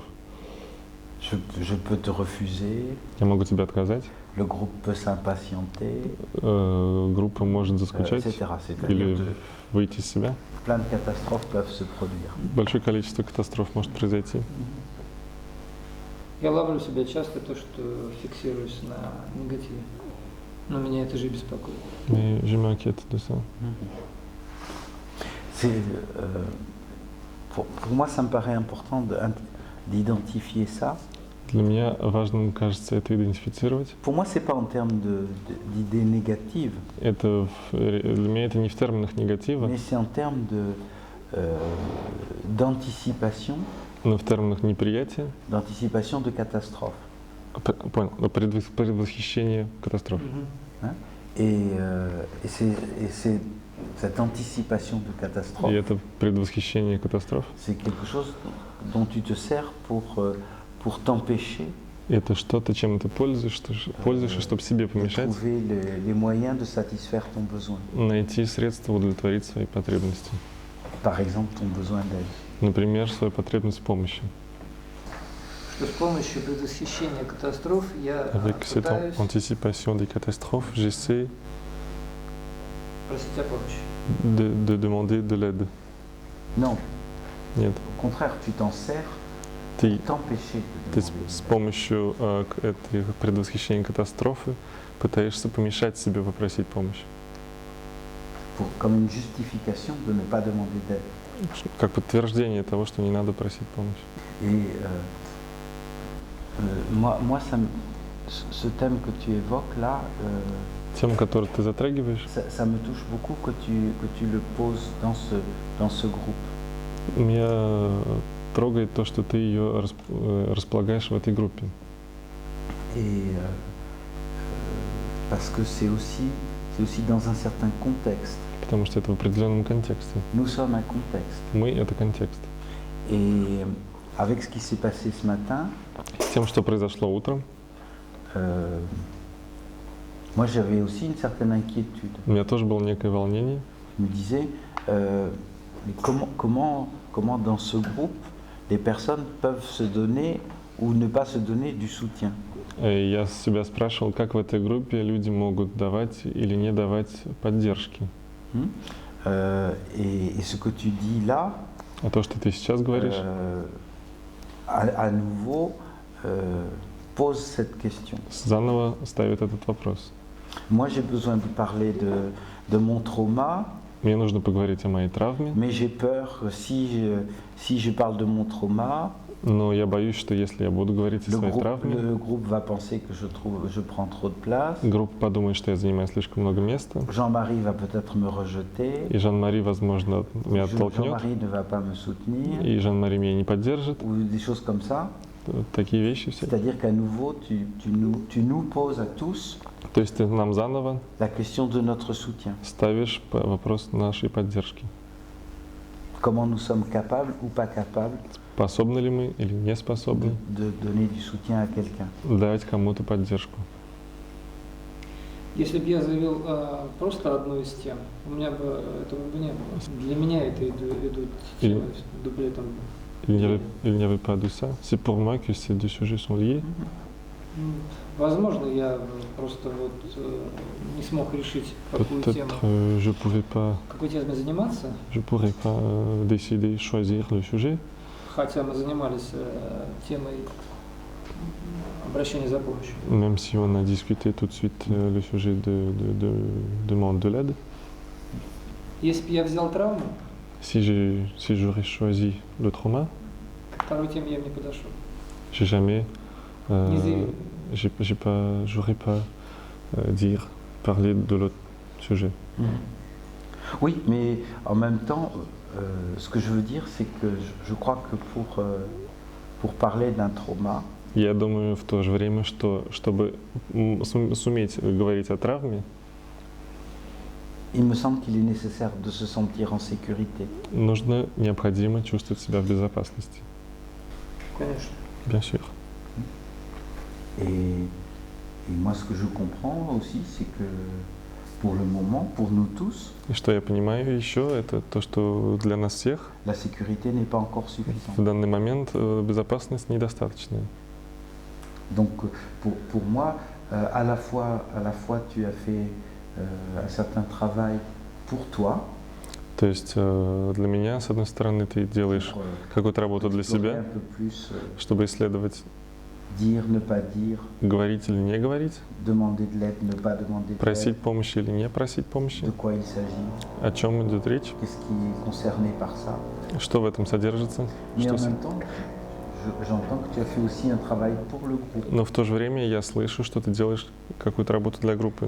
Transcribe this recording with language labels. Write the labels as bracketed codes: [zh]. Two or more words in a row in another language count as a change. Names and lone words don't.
[fr] Je peux te refuser. [ru] Я могу тебе отказать. [fr] Le groupe peut s'impatienter. [ru] Группа может заскучать или выйти из себя. [fr] Plein de catastrophes peuvent se produire. [ru] Большое количество катастроф может произойти. Я ловлю себя часто то, что фиксируюсь на негативе. Но меня это же беспокоит. [fr] Mais je m'inquiète de ça. Pour moi, ça me paraît important d'identifier ça. [ru] Для меня важным, кажется, это идентифицировать. [fr] Pour moi, c'est pas en termes d'idées négatives. [ru] Это для меня это не в терминах негатива, [fr] mais c'est en termes d'anticipation. [ru] Но в терминах неприятия. [fr] D'anticipation de catastrophes. [ru] Понял. Предвосхищение катастроф. [fr] Et c'est cette anticipation de catastrophe. [ru] И это предвосхищение катастроф. [fr] C'est quelque chose dont tu te sers pour t'empêcher. [ru] Это что-то, чем ты пользуешься, чтобы себе помешать. [fr] Trouver les moyens de satisfaire ton besoin. [ru] Найти средства удовлетворить свои потребности. [fr] Par exemple, ton besoin d'aide. [ru] Например, свою потребность в помощи. Что с помощью предвосхищения катастроф я [fr] Avec cette [ru] пытаюсь [fr] anticipation des catastrophes, j'essaie [ru] просить о помощи. [fr] de demander de l'aide. Non. [ru] Нет. [fr] Au contraire, tu t'en sers [ru] Ты [fr] pour t'empêcher de demander. [ru] с помощью этой предвосхищения катастрофы пытаешься помешать себе попросить помощь. [fr] Comme une justification de ne pas demander d'aide. [ru] Как подтверждение того, что не надо просить помощь. [fr] Et moi ce thème que tu évoques là, [ru] Тему, которую ты затрагиваешь, [fr] ça me touche beaucoup que tu le poses dans ce groupe. [ru] Меня трогает то, что ты ее располагаешь в этой группе. [fr] Et parce que c'est aussi dans un certain contexte. [ru] Потому что это в определенном контексте. [fr] Nous sommes un contexte. [ru] Мы — это контекст. [fr] Et avec ce qui s'est passé ce matin, [ru] С тем, что произошло утром, [fr] moi j'avais aussi une certaine inquiétude. [ru] у меня тоже было некое волнение. [fr] Je me disais, mais comment dans ce groupe, les personnes peuvent se donner ou ne pas se donner du soutien. [ru] И я себя спрашивал, как в этой группе люди могут давать или не давать поддержки. [fr] Et ce que tu dis là, [ru] А то, что ты сейчас говоришь, [fr] à nouveau pose cette question. [ru] заново ставит этот вопрос. [fr] Moi, j'ai besoin de parler de mon trauma. [ru] Мне нужно поговорить о моей травме, [fr] Mais j'ai peur que si je parle de mon trauma, [ru] но я боюсь, что если я буду говорить о своей травме, [fr] le groupe va penser que je prends trop de place. [ru] группа подумает, что я занимаю слишком много места, [fr] Jean-Marie va peut-être me rejeter. [ru] и Жан-Мари, возможно, меня оттолкнет, [fr] Jean-Marie ne va pas me soutenir. [ru] и Жан-Мари меня не поддержит. [fr] Ou des choses comme ça. [ru] Такие вещи все. [fr] C'est-à-dire qu'à nouveau, tu nous poses à tous [ru] То есть ты нам заново [fr] la question de notre soutien. [ru] ставишь вопрос нашей поддержки. [fr] Comment nous sommes capables ou pas capables [ru] способны ли мы или не способны [fr] de donner du soutien à quelqu'un. [ru] дать кому-то поддержку. Если бы я завел просто одну из тем, у меня бы этого бы не было. Для меня это идут темы дуплетом. [fr] Il n'y avait pas de ça. C'est pour moi que ces deux sujets sont liés. [ru] Возможно, я просто вот не смог решить, какую тему, [fr] Peut-être je pouvais pas, [ru] какой темой заниматься, [fr] je pourrais pas décider, choisir le sujet, [ru] хотя мы занимались темой обращения за помощью. [fr] même si on a discuté tout de suite le sujet de demande de l'aide. [ru] Если бы я взял травму, [fr] Si j'aurais choisi le trauma, [ru] к второй теме я бы не подошел. [fr] j'ai jamais, [ru] Не заявил. [fr] j'aurais pas parler de l'autre sujet. Oui, mais en même temps, ce que je veux dire, c'est que je crois que pour parler d'un trauma, [ru] Я думаю в то же время, что чтобы суметь говорить о травме, [fr] il me semble qu'il est nécessaire de se sentir en sécurité. [ru] необходимо чувствовать себя в безопасности. Конечно. [fr] Bien sûr. Et moi, ce que je comprends aussi, c'est que pour le moment, pour nous tous, [ru] И что я понимаю еще, это то, что для нас всех [fr] la sécurité n'est pas encore [ru] в [fr] suffisante. [ru] данный момент безопасность недостаточная. [fr] Donc, pour moi, à la fois, tu as fait un certain travail pour toi. [ru] То есть для меня, с одной стороны, ты делаешь [fr] pour, [ru] какую-то работу для [fr] explorer [ru] себя, [fr] un peu plus, [ru] чтобы исследовать, [fr] dire, ne pas dire, [ru] говорить или не говорить, [fr] demander de l'aide, ne pas demander de [ru] просить [fr] l'aide, [ru] помощи или не просить помощи, [fr] de quoi il s'agit, [ru] о чем идет речь, [fr] qu'est-ce qui est concerné par ça. [ru] что в этом содержится. [fr] Mais [ru] Что [fr] en même temps, j'entends que tu as fait aussi un travail pour le groupe [ru] Но в то же время я слышу, что ты делаешь какую-то работу для группы